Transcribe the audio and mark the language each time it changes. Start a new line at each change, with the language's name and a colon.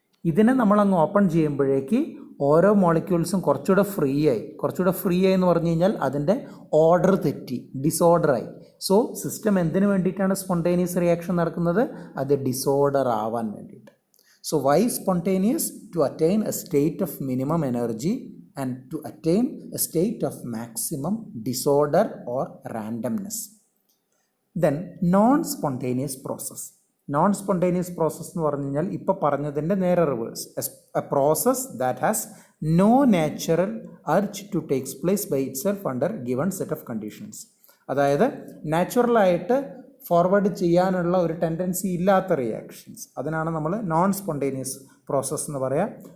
Malayalam: ഇതിനെ നമ്മളങ്ങ് ഓപ്പൺ ചെയ്യുമ്പോഴേക്ക് ഓരോ മോളിക്യൂൾസും കുറച്ചുകൂടെ ഫ്രീ ആയി എന്ന് പറഞ്ഞു കഴിഞ്ഞാൽ അതിൻ്റെ ഓർഡർ തെറ്റി, ഡിസോർഡറായി. സോ സിസ്റ്റം എന്തിനു വേണ്ടിയിട്ടാണ് സ്പോണ്ടേനിയസ് റിയാക്ഷൻ നടക്കുന്നത്? അത് ഡിസോർഡർ ആവാൻ വേണ്ടിയിട്ട്.
English: So why spontaneous? To attain a state of minimum energy and to attain a state of maximum disorder or randomness. Then non-spontaneous process.
Malayalam: Non-spontaneous process എന്ന് പറഞ്ഞു കഴിഞ്ഞാൽ ഇപ്പോൾ പറഞ്ഞതിൻ്റെ നേരെ reverse.
English: A process that has no natural urge to takes place by itself under given set of conditions.
Malayalam: അതായത് നാച്ചുറലായിട്ട് forward ചെയ്യാനുള്ള ഒരു ടെൻഡൻസി ഇല്ലാത്ത റിയാക്ഷൻസ്, അതിനാണ് നമ്മൾ നോൺ സ്പോണ്ടേനിയസ് പ്രോസസ്സ് എന്ന് പറയാം.